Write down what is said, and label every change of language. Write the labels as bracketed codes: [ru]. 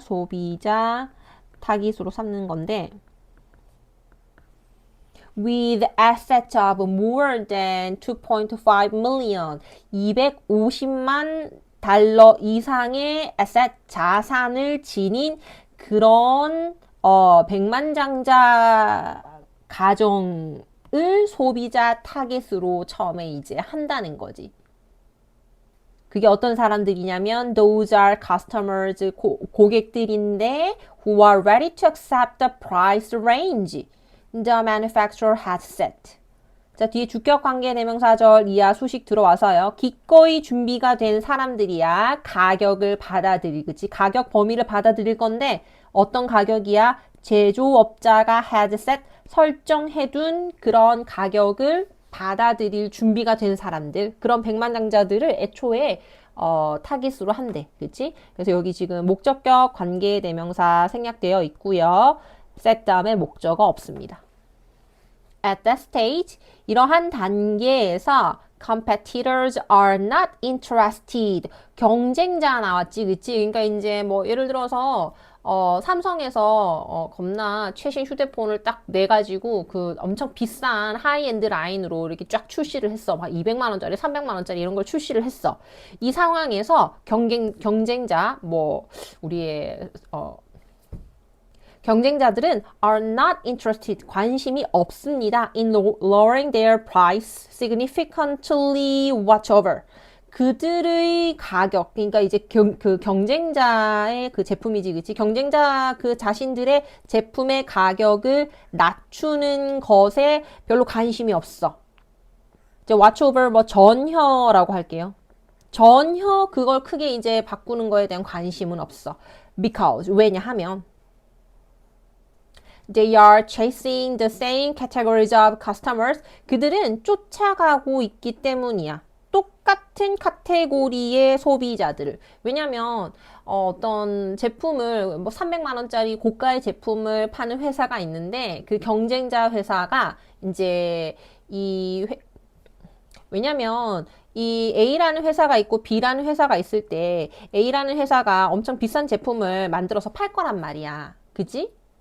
[ko] 소비자 타깃으로 삼는 건데 [en] with assets of more than 2.5 million [ko] 250만 달러 이상의 asset 자산을 지닌 그런 100만장자 가정을 소비자 타겟으로 처음에 이제 한다는 거지. 그게 어떤 사람들이냐면 [en] those are customers [ko] 고객들인데 [en] who are ready to accept the price range the manufacturer has set. [ko] 자, 뒤에 주격 관계 대명사절 이하 수식 들어와서요. 기꺼이 준비가 된 사람들이야. 가격을 받아들일, 그치? 가격 범위를 받아들일 건데 어떤 가격이야? 제조업자가 [en] had set [ko] 설정해둔 그런 가격을 받아들일 준비가 된 사람들, 그런 백만장자들을 애초에 타깃으로 한대. 그치? 그래서 여기 지금 목적격 관계 대명사 생략되어 있고요. set 다음에 목적어 없습니다. [en] At that stage, [ko] 이러한 단계에서 [en] competitors are not interested. [ko] 경쟁자 나왔지, 그치? 그러니까 이제 뭐 예를 들어서 삼성에서 겁나 최신 휴대폰을 딱 내가지고 그 엄청 비싼 하이엔드 라인으로 이렇게 쫙 출시를 했어. 막 200만 원짜리, 300만 원짜리 이런 걸 출시를 했어. 이 상황에서 경쟁자 뭐 우리의 경쟁자들은 [en] are not interested, [ko] 관심이 없습니다. [en] in lowering their price significantly whatsoever. [ko] 그들의 가격, 그러니까 이제 그 경쟁자의 그 제품이지, 그치? 경쟁자 그 자신들의 제품의 가격을 낮추는 것에 별로 관심이 없어. 이제 whatsoever 뭐 전혀라고 할게요. 전혀 그걸 크게 이제 바꾸는 거에 대한 관심은 없어. [en] because, [ko] 왜냐하면 [en] They are chasing the same categories of customers. [ko] 그들은 쫓아가고 있기 때문이야. 똑같은 카테고리의 소비자들을. 왜냐면 어떤 제품을 뭐 300만 원짜리 고가의 제품을 파는 회사가 있는데 그 경쟁자 회사가 이제 왜냐면 이 A라는 회사가 있고 B라는 회사가 있을 때 A라는 회사가 엄청 비싼 제품을 만들어서 팔 거란 말이야. 그지?